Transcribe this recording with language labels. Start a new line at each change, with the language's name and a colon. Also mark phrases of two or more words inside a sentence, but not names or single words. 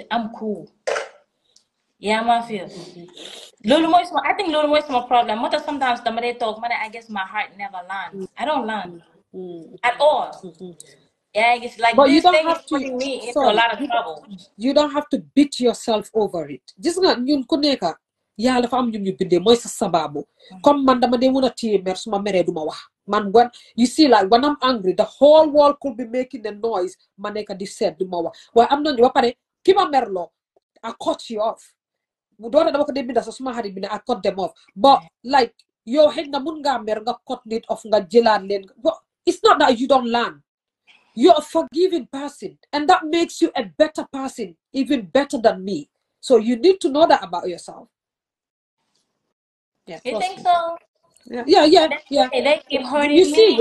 English: I'm cool. Yeah, I feel. I think Lulu is my problem. What sometimes the talk, man, I guess my heart never lands. I don't land at all. Yeah, it's like But you this don't thing is have to, putting me into a sorry, lot of trouble. you don't have to beat yourself over it.
Wolof: Just nga ñun ku nekk yàlla dafa am ñun ñu bindee mooy sa sababu. Comme man dama dee mun a téye mer suma meree duma wax.
English: Man when you see like when I'm angry, the whole world could be making a noise.
Wolof: Ma nekk di seet duma wax. Waaye am na ñu ba pare ki ma merloo,
English: I cut you off.
Wolof: Bu doona dama ko dee binda sa suma xarit bi ne
English: I cut them off. But like
Wolof: yow xëy na mun ngaa mer nga cut nit off nga jëlaat leen.
English: It's not that you don't learn. You're a forgiving person, and that makes you a better person, even better than me. So you need to know that about yourself. Yeah, You trust think me. so? Yeah. They keep You hurting see,